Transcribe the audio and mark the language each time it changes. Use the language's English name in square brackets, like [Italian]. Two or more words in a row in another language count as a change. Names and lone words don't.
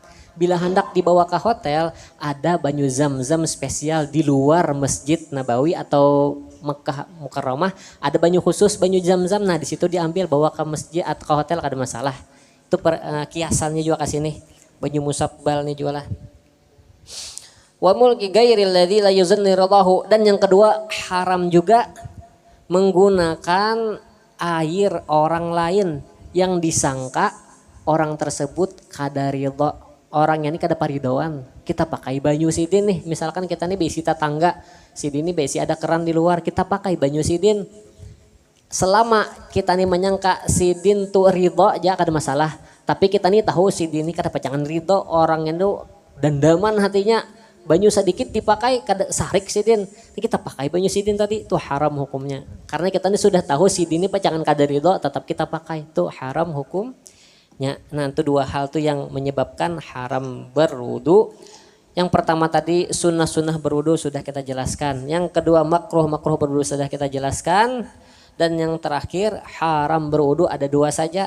[Banjar] Bila hendak dibawa ke hotel, ada banyu zam-zam spesial di luar Masjid Nabawi atau Mekah Mukarramah, ada banyu khusus banyu zam-zam. Nah di situ diambil bawa ke masjid atau ke hotel kada masalah. Itu kiasannya juga kasih nih banyu musabbal nih juga lah. [Arabic] وملك غير الذي لا يظن رضاه, [Banjar] dan yang kedua haram juga menggunakan air orang lain yang disangka orang tersebut kada ridha, orangnya ini kada paridoan. Kita pakai banyu sidin nih, misalkan kita nih besi tetangga, sidin ini besi ada keran di luar, kita pakai banyu sidin. Selama kita nih menyangka sidin tuh ridho aja kada masalah. Tapi kita nih tahu sidin ini kada pacangan ridho, orangnya tuh dandaman hatinya. Banyu sedikit dipakai kada sarik sidin. Ini kita pakai banyu sidin tadi itu haram hukumnya. Karena kita ini sudah tahu sidin ini pacangan kada ridho, tetap kita pakai, itu haram hukumnya. [Indonesian] Nah itu dua hal tuh yang menyebabkan haram berwudu. Yang pertama tadi sunnah-sunnah berwudu sudah kita jelaskan. Yang kedua makruh berwudu sudah kita jelaskan. Dan yang terakhir haram berwudu ada dua saja.